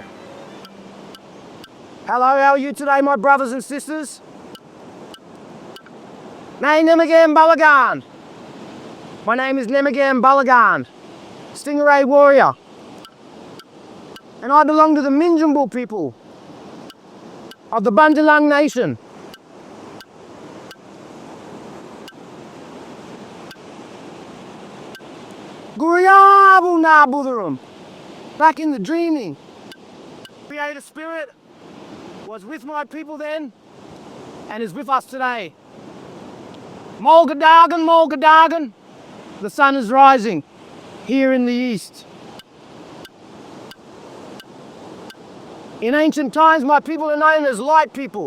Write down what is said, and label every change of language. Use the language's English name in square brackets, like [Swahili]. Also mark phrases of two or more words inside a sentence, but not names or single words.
[English] Hello, how are you today, my brothers and sisters? Minjungbal. My name is Minjungbal, Stingray warrior, and I belong to the Minjungbal people of the Bunjalung Nation. [Bandjalang] Guriyabu na budurum. [English] Back in the dreaming, Creator Spirit was with my people then and is with us today. Mulgadagan, Mulgadagan, the sun is rising here in the east. In ancient times, my people are known as light people.